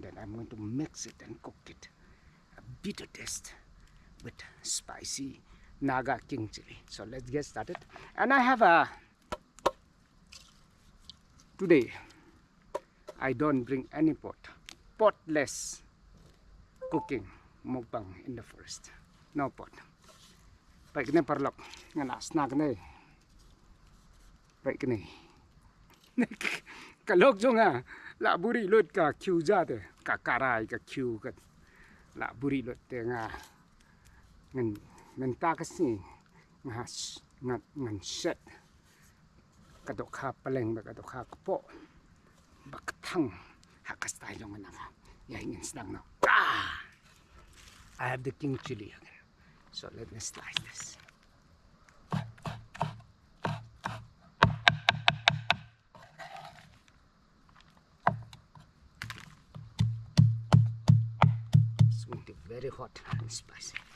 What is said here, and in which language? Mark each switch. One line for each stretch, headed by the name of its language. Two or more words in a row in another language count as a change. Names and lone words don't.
English: Then I'm going to mix it and cook it. A bitter taste with spicy Naga king chili. So let's get started. And I have today I don't bring any pot. Potless cooking mukbang in the forest. No pot.
Khasi: Baik ni perlok ngana snack ni. Baik ni. Kalok jo nga la buri lut ka kiu ja de ka karai ka kiu ka la buri lut te nga ngan ta ka si ngan set ka dok kha paleng ba ka dok kha po ba ka thang ha ka style jo nga na ya ngin snang no.
English: I have the king chili again. So let me slice this. It's going to be very hot and spicy.